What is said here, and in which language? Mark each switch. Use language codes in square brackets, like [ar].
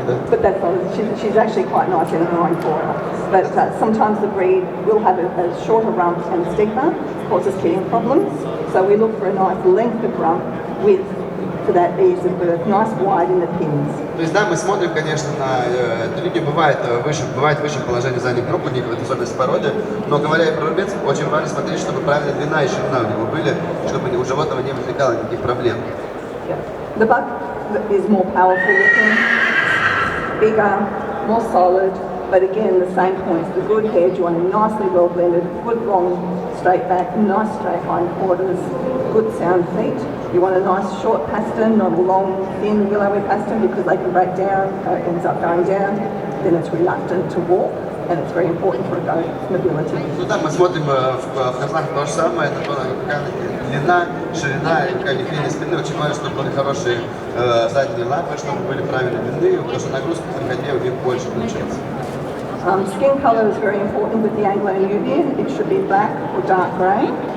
[en] But that's not, she's actually quite nice in an iron flora. But sometimes the breed will have a shorter rump and steeper, causes keying problems. So we look for a nice length of rump with, for that ease of birth, nice wide in the pins. [ru] То есть, да, мы смотрим, конечно, на эту линию, бывает выше положение задних ног, у них это особенность породы, но говоря про рубец, очень важно смотреть, чтобы правильная длина и ширина у него были, чтобы у животного не возникало никаких проблем. [en] Yeah. The buck is more powerful looking, bigger, more solid, but again, the same points. The good head, you want a nicely well blended, good long straight back, nice straight hindquarters, good sound feet. You want a nice short pastern, not a long, thin, willowy pastern because they can break down, it ends up going down. Then it's reluctant to walk, and it's very important for a goat's mobility. [ru] Ну да, мы смотрим в козлах то же самое, это какая длина, ширина и какая линия спины. Очень важно, чтобы были хорошие задние лапы, чтобы были правильной длины, потому что нагрузка при ходьбе у них больше получается. [en] Skin colour is very important with the Anglo-Nubian. It should be black or dark grey.